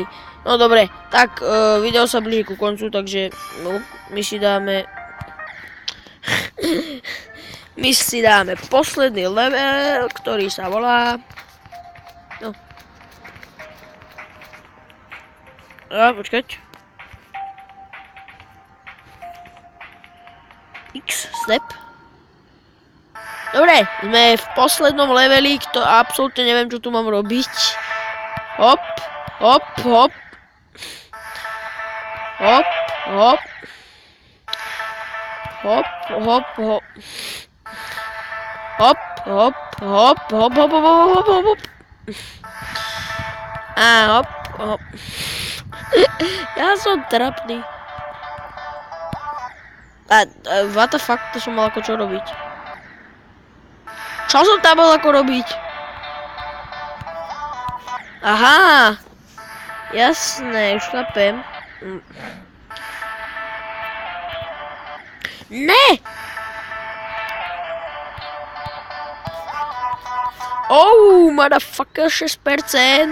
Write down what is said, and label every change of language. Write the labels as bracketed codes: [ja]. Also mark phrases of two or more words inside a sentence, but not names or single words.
[sk] No dobre, tak video sa blíži ku koncu, takže no, my si dáme posledný level, ktorý sa volá no. Počkať. X-step. Dobre, sme v poslednom leveli, to absolútne neviem, čo tu mám robiť. Hop, hop, hop. Hop, hop. Hop, hop, hop. Hop, hop, hop, hop, hop, hop, hop, hop, hop. A hop, hop. Ja som trapný. [en] What the fuck, [sk] to som mal ako čo robiť? Čo som tam mal ako robiť? Aha! Jasné, už chápem. Ne! [en] Oh, motherfucker, 6%.